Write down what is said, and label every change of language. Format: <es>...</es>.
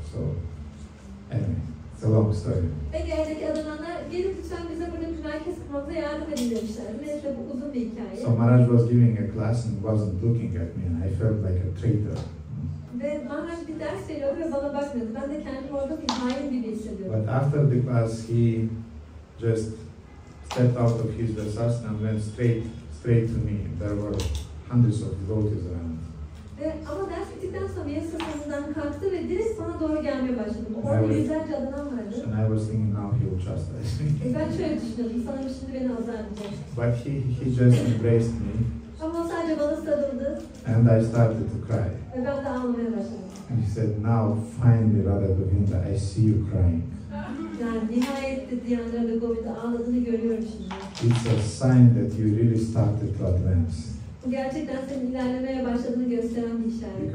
<en>So anyway, it's a long story.</en> <tr>Ege'deki adamlar gelip lütfen bize burada bir merkez kurmamıza yardım edin demişlerdi. Neyse bu uzun bir hikaye.</tr> <en>So Maharaj was giving a class and wasn't looking at me, and I felt like a traitor.</en> <tr>Ve Maharaj bir ders veriyordu ve bana bakmıyordu. Ben de kendimi orada bir hain gibi hissediyordum.</tr> <en>But after the class, he just stepped out of his darsasana and went straight to me. There were hundreds of devotees around.</en> <tr>Ama ders bittikten sonra yasalarından kalktı ve direkt bana doğru gelmeye başladı. Orada yüzlerce adam vardı.</tr> <en>And I was thinking, now he will chastise me.</en> <tr>Ben şöyle düşünüyordum, sanırım şimdi beni azarlayacak.</tr> <en>But he just embraced me.</en> <tr>Ama o sadece bana sarıldı.</tr> <en>And I started to cry.</en> <tr>Ve ben de ağlamaya başladım.</tr> <en>And he said, "Now finally, Radha Govinda, I see you crying.</en> <tr>Yani nihayet dedi, yani Radha Govinda ağladığını görüyorum şimdi.</tr> <en>It's a sign that you really started to advance.</en> <tr>Bu gerçekten senin ilerlemeye başladığını gösteren bir işaret.</tr>